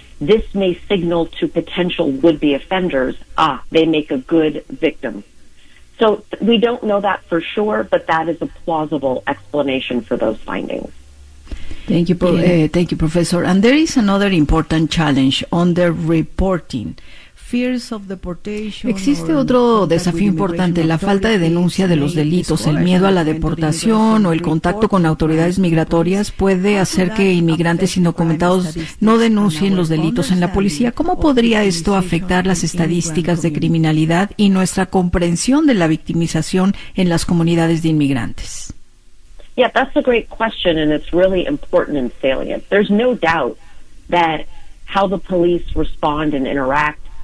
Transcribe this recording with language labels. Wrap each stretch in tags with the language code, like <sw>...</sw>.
<en>This may signal to potential would-be offenders, ah, they make a good victim. So we don't know that for sure, but that is a plausible explanation for those findings. Thank you, thank you, Professor. And there is another important challenge on the reporting.</en> <es>Existe otro desafío importante, la falta de denuncia de los delitos, el miedo a la deportación o el contacto con autoridades migratorias puede hacer que inmigrantes indocumentados no denuncien los delitos en la policía. ¿Cómo podría esto afectar las estadísticas de criminalidad y nuestra comprensión de la victimización en las comunidades de inmigrantes?</es> <en>Yeah, that's a great question, and it's really important and salient. There's no doubt that how the police respond and interact.</en>